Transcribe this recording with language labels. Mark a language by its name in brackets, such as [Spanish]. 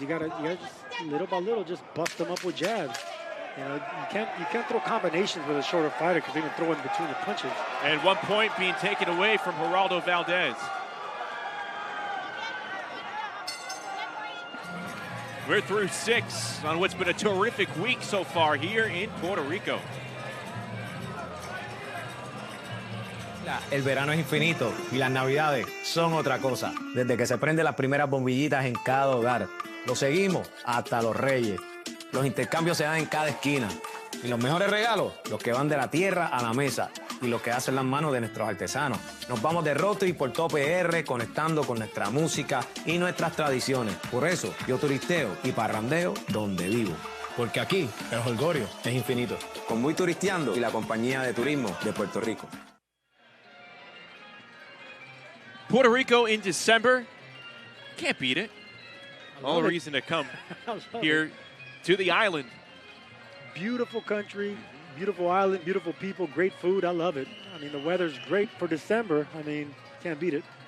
[English] You gotta just little by little just bust them up with jabs. You can't throw combinations with a shorter fighter because they can throw in between the punches. And 1 point being taken away from Geraldo Valdez. We're through 6 on what's been a terrific week so far here in Puerto Rico. [Spanish] El verano es infinito y las navidades son otra cosa. Desde que se prenden las primeras bombillitas en cada hogar. Lo seguimos hasta los Reyes. Los intercambios se dan en cada esquina. Y los mejores regalos, los que van de la tierra a la mesa y los que hacen las manos de nuestros artesanos. Nos vamos de road trip por todo PR, conectando con nuestra música y nuestras tradiciones. Por eso, yo turisteo y parrandeo donde vivo. Porque aquí, el jolgorio es infinito. Con Muy Turisteando y la compañía de turismo de Puerto Rico. [English] Puerto Rico in December. Can't beat it. All the reason to come here to the island. Beautiful country, beautiful island, beautiful people, great food. I love it. I mean, the weather's great for December. I mean, can't beat it.